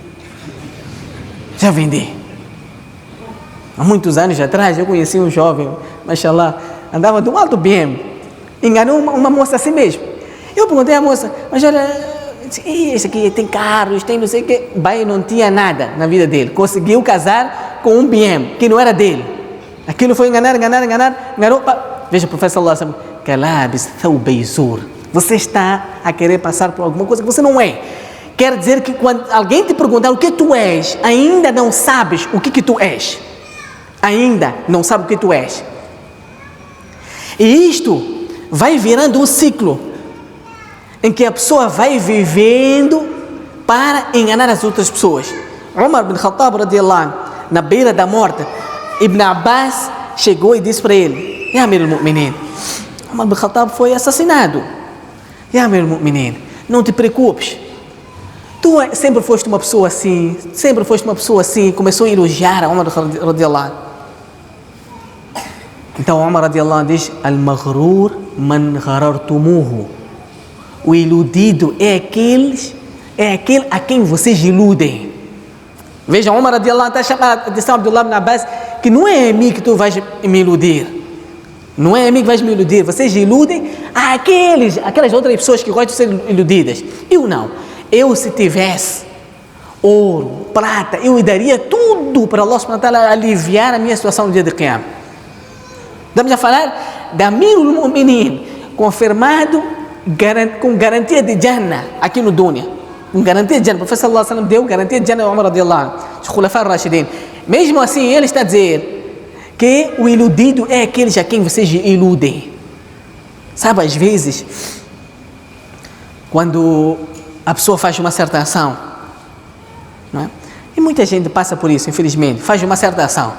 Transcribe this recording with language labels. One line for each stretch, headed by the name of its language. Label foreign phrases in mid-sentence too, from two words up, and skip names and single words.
Portuguese: Há muitos anos atrás, eu conheci um jovem, mashallah, andava de um alto BM, enganou uma moça assim mesmo. Eu perguntei à moça: mas olha, esse aqui tem carros, tem não sei o que. Bai não tinha nada na vida dele, conseguiu casar com um BM que não era dele. Aquilo foi enganar, enganou. Veja o profeta
Arabic: صلى الله عليه وسلم: كلابس ثوبي زور.
Portuguese: Você está a querer passar por alguma coisa que você não é. Quer dizer que quando alguém te perguntar o que tu és, ainda não sabes o que tu és. Ainda não sabe o que tu és. E isto vai virando um ciclo em que a pessoa vai vivendo para enganar as outras pessoas. Umar bin Khattab
Arabic: رضي الله عنه,
Portuguese: na beira da morte, Ibn Abbas chegou e disse para ele:
Arabic: يا أمير المؤمنين,
Portuguese: Umar bin Khattab foi assassinado.
Arabic: يا أمير المؤمنين,
Portuguese: não te preocupes. Tu sempre foste uma pessoa assim, começou a elogiar a Umar
Arabic: رضي الله عنه.
Portuguese: Então Umar
Arabic: رضي الله عنه
Portuguese: diz:
Arabic: المغرور من غررتموه.
Portuguese: O iludido é aquele a quem vocês iludem. Veja, Umar
Arabic: رضي الله عنه
Portuguese: está chamando a atenção Abdullah ibn Abbas que não é a mim que tu vais me iludir. Não é a mim que vais me iludir. Vocês iludem aquelas outras pessoas que gostam de ser iludidas. Eu não. Eu, se tivesse ouro, prata, eu daria tudo para
Arabic: الله سبحانه وتعالى
Portuguese: aliviar a minha situação no dia de Qiyamah. Estamos a falar da
Arabic: أمير المؤمنين,
Portuguese: confirmado com garantia de Jannah aqui no Dunya. Com garantia de Jannah. O profeta
Arabic: صلى الله عليه وسلم
Portuguese: deu garantia de Jannah a Umar
Arabic: رضي الله عنه,
Portuguese: os
Arabic: الخلفاء الراشدين.
Portuguese: Mesmo assim, ele está a dizer que o iludido é aqueles a quem vocês iludem. Sabe, às vezes, quando a pessoa faz uma certa ação, não é? E muita gente passa por isso, infelizmente, faz uma certa ação.